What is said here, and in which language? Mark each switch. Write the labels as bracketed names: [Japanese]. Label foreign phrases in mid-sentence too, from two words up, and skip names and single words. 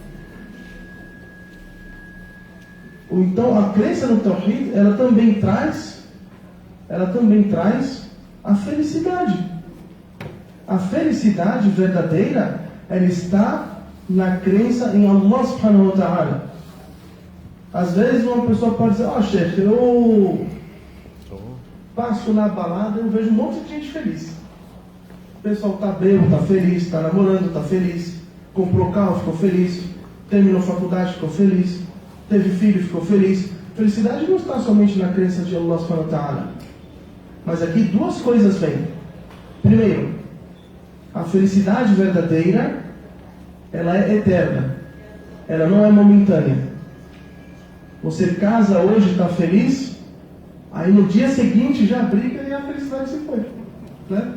[Portuguese] Então a crença no Tawhid, ela também traz a felicidade. A felicidade verdadeira, ela está na crença em Allah [Arabic] سبحانه وتعالى. [Portuguese] Às vezes uma pessoa pode dizer, Sheikh, eu passo na balada e eu vejo um monte de gente feliz. O pessoal está bêbado, está feliz, está namorando, está feliz, comprou carro, ficou feliz, terminou faculdade, ficou feliz, teve filho, ficou feliz. Felicidade não está somente na crença de Allah [Arabic] سبحانه وتعالى. [Portuguese] Mas aqui duas coisas vêm. Primeiro, a felicidade verdadeira, ela é eterna. Ela não é momentânea. Você casa hoje, está feliz, aí no dia seguinte já briga e a felicidade se foi, né?